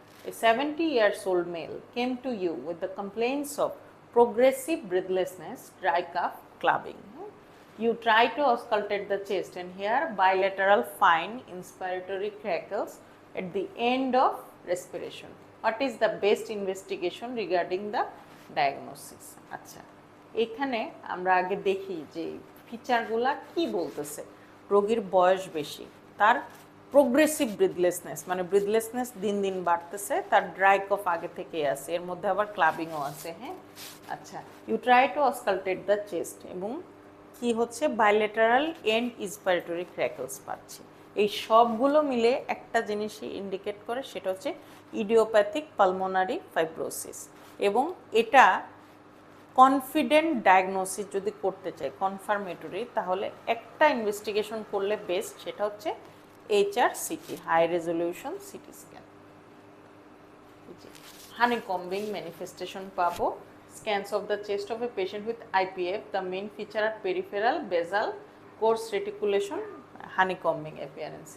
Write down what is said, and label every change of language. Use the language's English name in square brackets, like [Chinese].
[English] A 70-year-old male came to you with the complaints of progressive breathlessness, dry cough, clubbing. You try to auscultate the chest and hear bilateral fine inspiratory crackles at the end of respiration. What is the best investigation regarding the diagnosis? [Bangla] আচ্ছা, এখানে আমরা আগে দেখি যে ফিচারগুলা কি বলতেছে। রোগীর বয়স বেশি, তার প্রোগ্রেসিভ ব্রিথলেসনেস, মানে ব্রিথলেসনেস দিন দিন বাড়তেছে, তার ড্রাই কফ আগে থেকেই আছে, এর মধ্যে আবার ক্লাবিংও আছে। হ্যাঁ, আচ্ছা, [English] you try to auscultate the chest, [Bangla] এবং কি হচ্ছে বাইলেটারাল এন্ড ইন্সপাইরেটরি ক্র্যাকলস পাচ্ছি। এই সবগুলো মিলে একটা জিনিসই ইন্ডিকেট করে, সেটা হচ্ছে ইডিওপ্যাথিক পালমোনারি ফাইব্রোসিস। এবং এটা কনফিডেন্ট ডায়াগনোসিস যদি করতে চাই, কনফার্মেটরি, তাহলে একটা ইনভেস্টিগেশন করলে বেস্ট, সেটা হচ্ছে HRCT, high resolution CT scan. হানিকম্বিং manifestation পাবো। [English] Scans of the chest of a patient with IPF, the main feature are peripheral, basal, coarse reticulation, honeycombing appearance.